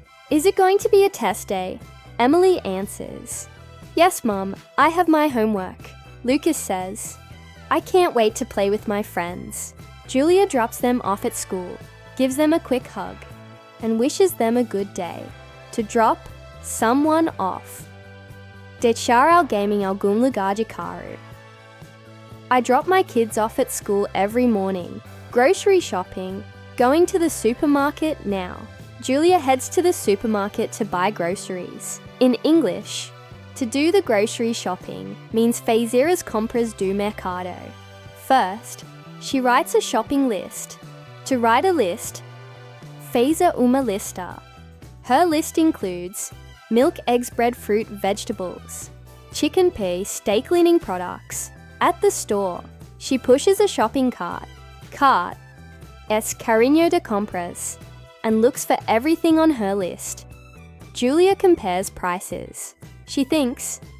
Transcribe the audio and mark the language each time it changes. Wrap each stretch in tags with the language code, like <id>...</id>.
<en>Is it going to be a test day?" Emily answers, "Yes, Mom, I have my homework." Lucas says, "I can't wait to play with my friends." Julia drops them off at school, gives them a quick hug, and wishes them a good day. To drop someone off.</en> <pt>Deixar alguém em algum lugar de carro.</pt> <en>I drop my kids off at school every morning. Grocery shopping. Going to the supermarket now. Julia heads to the supermarket to buy groceries. In English, to do the grocery shopping means</en> <pt>fazer as compras do mercado.</pt> <en>First, she writes a shopping list. To write a list,</en> <pt>fazer uma lista.</pt> <en>Her list includes milk, eggs, bread, fruit, vegetables, chicken, pea, steak, cleaning products. At the store, she pushes a shopping cart. Cart.</en> <pt>Es carrinho de compras.</pt> <en>And looks for everything on her list. Julia compares prices. She thinks,</en>